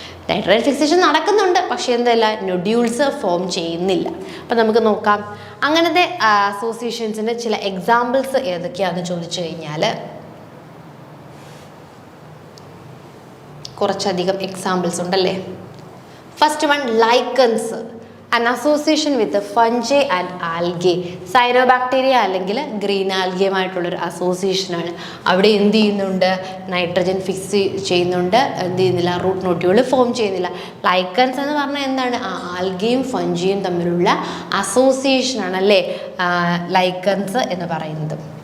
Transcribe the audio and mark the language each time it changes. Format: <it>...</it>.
<ml>Nitrogen fixation നടക്കുന്നുണ്ട്, പക്ഷേ എന്തല്ല, നൊഡ്യൂൾസ് ഫോം ചെയ്യുന്നില്ല. അപ്പം നമുക്ക് നോക്കാം അങ്ങനത്തെ അസോസിയേഷൻസിൻ്റെ ചില എക്സാമ്പിൾസ് ഏതൊക്കെയാണെന്ന് ചോദിച്ചു കഴിഞ്ഞാൽ കുറച്ചധികം എക്സാമ്പിൾസ് ഉണ്ടല്ലേ.</ml> <en>First one lichens, an association with the fungi and algae.</en> <ml>Cyanobacteria അല്ലെങ്കിൽ ഗ്രീൻ ആൽഗയുമായിട്ടുള്ളൊരു അസോസിയേഷനാണ്. അവിടെ എന്ത് ചെയ്യുന്നുണ്ട്, നൈട്രജൻ ഫിക്സ് ചെയ്യുന്നുണ്ട്, എന്ത് ചെയ്യുന്നില്ല, റൂട്ട് നോഡ്യൂൾ ഫോം ചെയ്യുന്നില്ല. ലൈക്കൻസ് എന്ന് പറഞ്ഞാൽ എന്താണ്, ആൽഗയും ഫഞ്ചിയും തമ്മിലുള്ള അസോസിയേഷനാണ് അല്ലേ ലൈക്കൻസ് എന്ന് പറയുന്നത്.</ml>